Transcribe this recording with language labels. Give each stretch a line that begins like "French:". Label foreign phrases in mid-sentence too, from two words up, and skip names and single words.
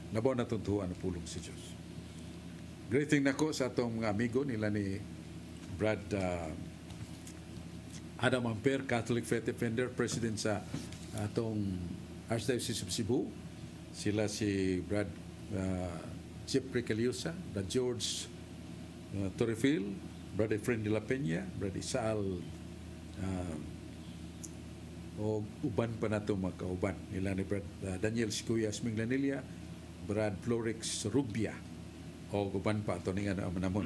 Cebuano: Labaw na tuntuan ang pulong si Dios. Greeting nako sa atong mga amigo nila ni Brad Adam Amper, Catholic Faith Defender, President sa atong Archdiocese of Cebu. Sila si Brad Jeffrey Caliosa, Brad George Torrefil, Brad Efren de la Peña, Brad Isaal, o uban pa na ito magkauban. Nila ni Brad Daniel Sicuyas Minglanilla, Brad Florix Rubia, o uban pa ito nga naman.